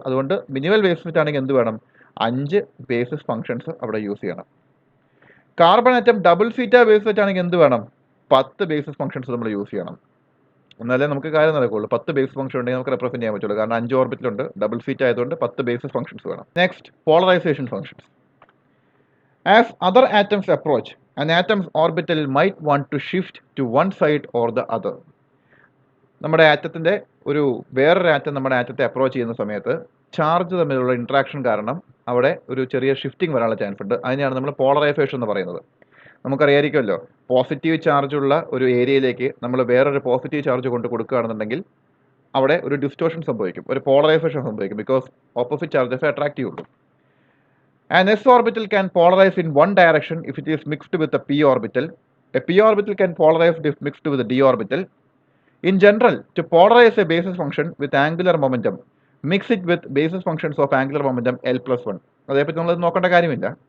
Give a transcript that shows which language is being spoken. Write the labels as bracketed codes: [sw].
[ml] അതുകൊണ്ട് minimal base set ആണെങ്കിൽ എന്ത് വേണം, 5 ബേസിസ് ഫംഗ്ഷൻസ് അവിടെ യൂസ് ചെയ്യണം. Carbon atom double സീറ്റ base set ആണെങ്കിൽ എന്ത് വേണം, 10 ബേസിസ് ഫംഗ്ഷൻസ് നമ്മൾ യൂസ് ചെയ്യണം. എന്നാലേ നമുക്ക് കാര്യം നടക്കുള്ളൂ. 10 ബേസ് ഫംഗ്ഷൻ ഉണ്ടെങ്കിൽ നമുക്ക് റെപ്രസെന്റ് ചെയ്യാൻ പറ്റുള്ളൂ, കാരണം 5 ഓർബിറ്റൽ ഉണ്ട്, ഡബിൾ സീറ്റ് ആയതുകൊണ്ട് 10 ബേസിസ് ഫംഗ്ഷൻസ് വേണം. Next, polarisation functions. [en] As other atoms approach, an atom's orbital might want to shift to one side or the other. [ml] നമ്മുടെ ആറ്റത്തിന്റെ വേറൊരു ആറ്റം നമ്മുടെ ആറ്റത്തെ അപ്രോച്ച് ചെയ്യുന്ന സമയത്ത് ചാർജ് തമ്മിലുള്ള ഇന്ററാക്ഷൻ കാരണം അവിടെ ഒരു ചെറിയ ഷിഫ്റ്റിംഗ് വരാനുള്ള ചാൻസ് ഉണ്ട്. അതിനെയാണ് നമ്മൾ പോളറൈസേഷൻ എന്ന് പറയുന്നത്. നമുക്കറിയായിരിക്കുമല്ലോ, പോസിറ്റീവ് ചാർജ് ഉള്ള ഒരു ഏരിയയിലേക്ക് നമ്മൾ വേറൊരു പോസിറ്റീവ് ചാർജ് കൊണ്ട് കൊടുക്കുകയാണെന്നുണ്ടെങ്കിൽ അവിടെ ഒരു ഡിസ്റ്റോർഷൻ സംഭവിക്കും, ഒരു പോളറൈസേഷൻ സംഭവിക്കും, [en] because opposite charges attract [ml] ചെയ്യുള്ളൂ. [en] An s orbital can polarize in one direction if it is mixed with a p orbital. A p orbital can polarize if mixed with a d orbital. In general, to polarize a basis function with angular momentum, mix it with basis functions of angular momentum L+1. [ml] അതേപ്പറ്റി നമ്മൾ നോക്കേണ്ട കാര്യമില്ല.